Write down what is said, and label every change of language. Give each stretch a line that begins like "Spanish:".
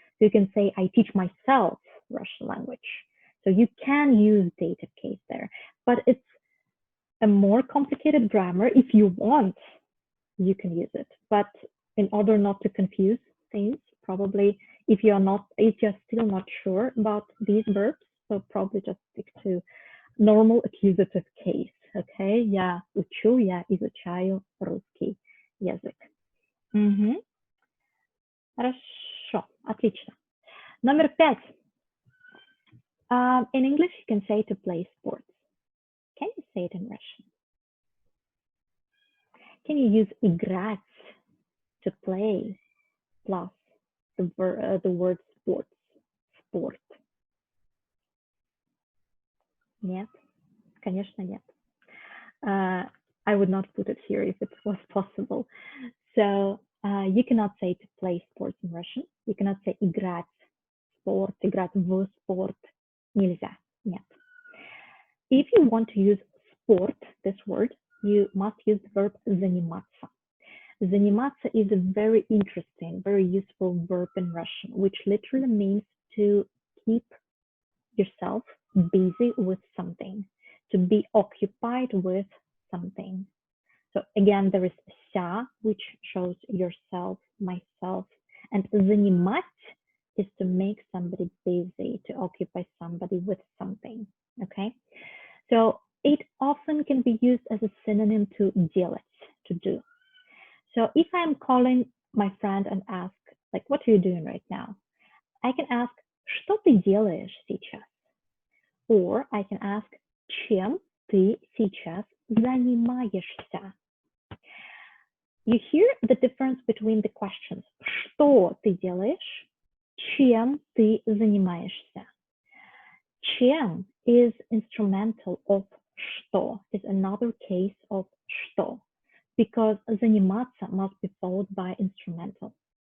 English: So you can say, I teach myself Russian language. So you can use dative case there, but it's a more complicated grammar. If you want, you can use it. But in order not to confuse things, probably if you're still not sure about these verbs, so probably just stick to normal accusative case.
Russian: Okay, я учу, я изучаю русский язык. Хорошо, отлично. Номер 5.
English: In English, you can say to play sports. Can you say it in Russian? Can you use играть to play plus the word sports? Sport.
Russian: Нет, конечно нет.
English: I would not put it here if it was possible. So you cannot say to play sports in Russian. You cannot say
Russian: играть спорт, играть в спорт. Нельзя. Нет.
English: If you want to use sport, this word, you must use the verb заниматься. Заниматься is a very interesting, very useful verb in Russian, which literally means to keep yourself busy with something, to be occupied with something. So again, there is ся, which shows yourself, myself, and занимать is to make somebody busy, to occupy somebody with something, okay? So it often can be used as a synonym to делать, to do. So if I'm calling my friend and ask, like, what are you doing right now? I can ask,
Russian: что ты делаешь сейчас?
English: Or I can ask,
Russian: чем ты сейчас занимаешься?
English: You hear the difference between the questions.
Russian: Что ты делаешь? Чем ты занимаешься?
English: Чем is instrumental of что, is another case of что, because заниматься must be followed by instrumental.